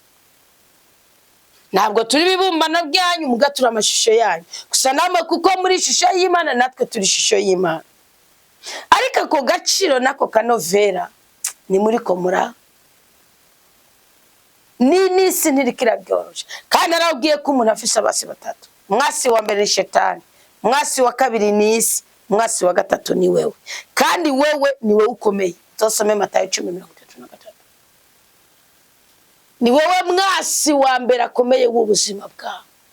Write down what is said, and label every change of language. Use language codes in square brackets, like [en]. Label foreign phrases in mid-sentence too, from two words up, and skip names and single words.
[rn] Ntabwo turi bibumbano byanyu, muga turi amashusho yanyu. Gusa namwe kuko muri ishusho y'Imana natwe turi ishusho y'Imana. Ariko ako gaciro nako kanovera ni muri ko mura n'isi ntirikira byoroshye. Kandi arabwiye ko umuntu afise abasi batatu. Mwasi wa mbere ni Shetani, mwasi wa kabiri ni isi, mwasi wa gatatu ni wewe. Kandi wewe ni wewe ukomeye. Tosome Matayo 10:33. Ni wewe mwasi wa mbere akomeye w'ubuzima bwawe.